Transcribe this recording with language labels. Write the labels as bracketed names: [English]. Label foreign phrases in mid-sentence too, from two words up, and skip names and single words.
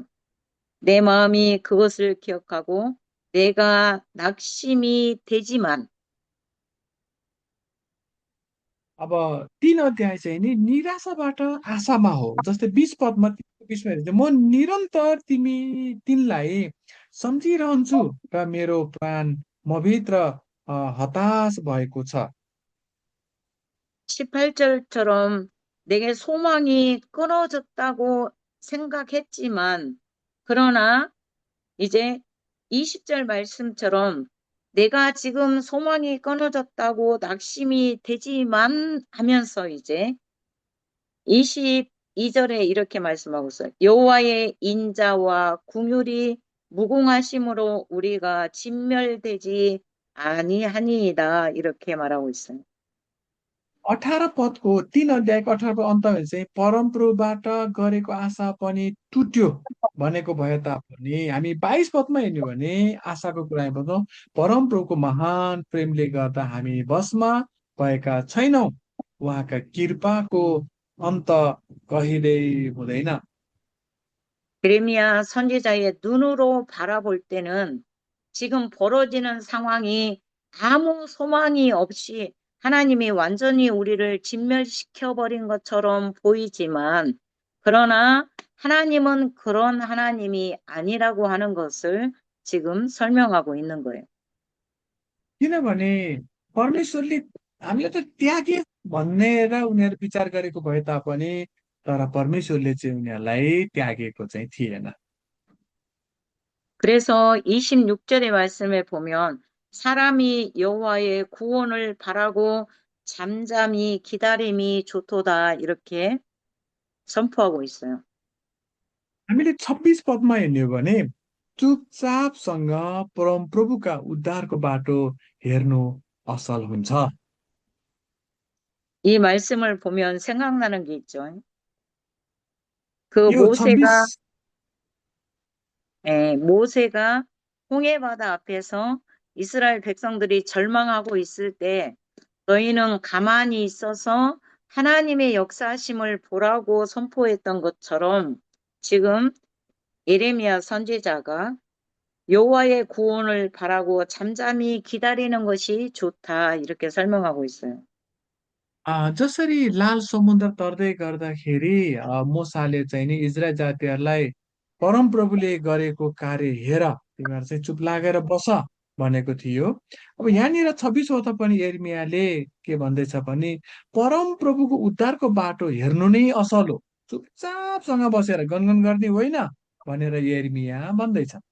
[Korean] 내 마음이 그것을 기억하고 내가 낙심이 되지만 [Nepali] अब 3 अध्याय चाहिँ नि निराशाबाट आशामा हो। जस्तै 20 पदमा 20मा हेर्नु चाहिँ म निरन्तर तिनलाई सम्झिरहन्छु र मेरो प्राण मभित्र हताश भएको छ। [Korean] 18절처럼 내게 소망이 끊어졌다고 생각했지만 그러나 이제 20절 말씀처럼 내가 지금 소망이 끊어졌다고 낙심이 되지만 하면서 이제 22절에 이렇게 말씀하고 있어요. 여호와의 인자와 궁율이 무궁하심으로 우리가 진멸되지 아니하니이다. 이렇게 말하고 있어요. [Nepali] 18 पदको 3 अध्यायको 18 पद अन्तमा चाहिँ परमप्रभुबाट गरेको आशा पनि टुट्यो भनेको भए तापनि हामी 22 पदमा हेर्ने हो भने आशाको कुरा हामी बताउँ परमप्रभुको महान प्रेमले गर्दा हामी वशमा भएका छैनौँ। उहाँका कृपाको अन्त कहिल्यै हुँदैन। [Korean] 예레미야 선지자의 눈으로 바라볼 때는 지금 벌어지는 상황이 아무 소망이 없이 하나님이 완전히 우리를 진멸시켜 버린 것처럼 보이지만 그러나 하나님은 그런 하나님이 아니라고 하는 것을 지금 설명하고 있는 거예요. [Nepali] किनभने परमेश्वरले हामीले त त्यागे भनेर उनीहरू विचार गरेको भए तापनि तर परमेश्वरले चाहिँ उनीहरूलाई त्यागेको चाहिँ थिएन। [Korean] 그래서 26절의 말씀에 보면 사람이 여호와의 구원을 바라고 잠잠히 기다림이 좋도다 이렇게 선포하고 있어요. [Nepali] हामीले 26 पदमा हेर्ने हो भने चुपचापसँग परमप्रभुका उद्धारको बाटो हेर्नु असल हुन्छ। [Korean] 이 말씀을 보면 생각나는 게 있죠. 그 [Nepali] यो 26 [Korean] 모세가 홍해바다 앞에서 이스라엘 백성들이 절망하고 있을 때 너희는 가만히 있어서 하나님의 역사하심을 보라고 선포했던 것처럼 지금 예레미야 선지자가 여호와의 구원을 바라고 잠잠히 기다리는 것이 좋다 이렇게 설명하고 있어요. [Nepali] जसरी लाल समुद्र तर्दै गर्दाखेरि मूसाले चाहिँ नि इजरायल जातिहरूलाई परमप्रभुले गरेको कार्य हेर तिमीहरू चाहिँ चुप लागेर बस भनेको थियो। अब यहाँनिर 26 पनि यिर्मयाले के भन्दैछ भने परमप्रभुको उद्धारको बाटो हेर्नु नै असल हो, चुपचापसँग बसेर गनगन गर्ने होइन भनेर यिर्मया भन्दैछ।